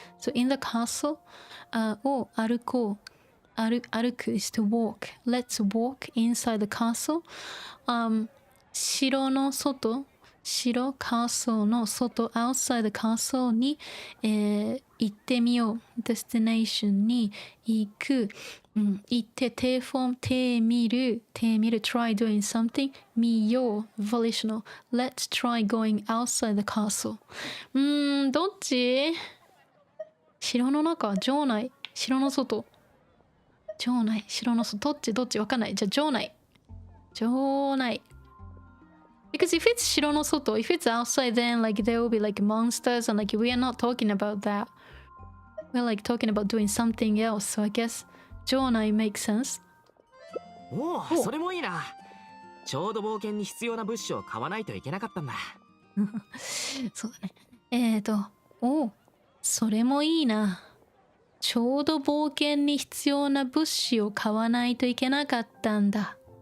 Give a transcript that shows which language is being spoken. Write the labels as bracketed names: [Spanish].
[English] So in the castle, [Japanese] を歩こう。 歩く [English] is to walk. Let's walk inside the castle. [Japanese] 城の外、castle の外、 [English] outside the castle [Japanese] に、行ってみよう。 destination に行く。行って、手見る、 [English] try doing something, [Japanese] 見よう、volitional. [English] Let's try going outside the castle. [Japanese] どっち？城の中、城内、城の外。城内、城の外、どっちわかんない。じゃあ、城内。 [English] Because if it's 城の外, if it's outside, then like there will be like monsters and like we are not talking about that. We're like talking about doing something else. So I guess 城内 makes sense. [Japanese] おお、それもいいな。ちょうど冒険に必要な物資を買わないといけなかったんだ。そうだね。それもいいな。ちょうど冒険に必要な物資を買わないといけなかったんだ。